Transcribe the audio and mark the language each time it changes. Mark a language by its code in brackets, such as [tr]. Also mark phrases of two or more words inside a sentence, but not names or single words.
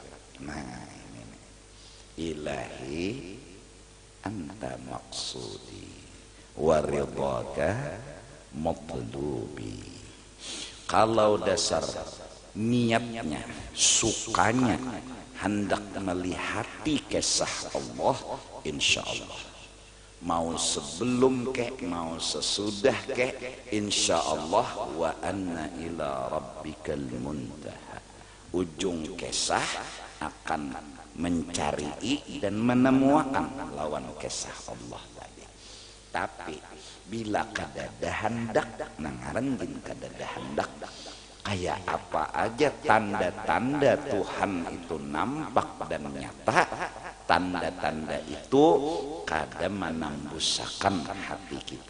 [id] Nah ini [ar] ilahi anta maksudi waridhaka matlubi. [bjn] Kalau dasar niatnya, sukanya hendak melihati kisah Allah, [ar] insya Allah [bjn] mau sebelum kek mau sesudah kek [ar] insya Allah wa anna ila rabbikal muntaha, [bjn] ujung kisah akan mencari dan menemukan lawan kisah Allah tadi. Tapi bila kadada hendak nangarenggin kadada hendak, kayak apa aja tanda-tanda Tuhan itu nampak dan nyata, tanda-tanda itu kada menambusakan hati kita.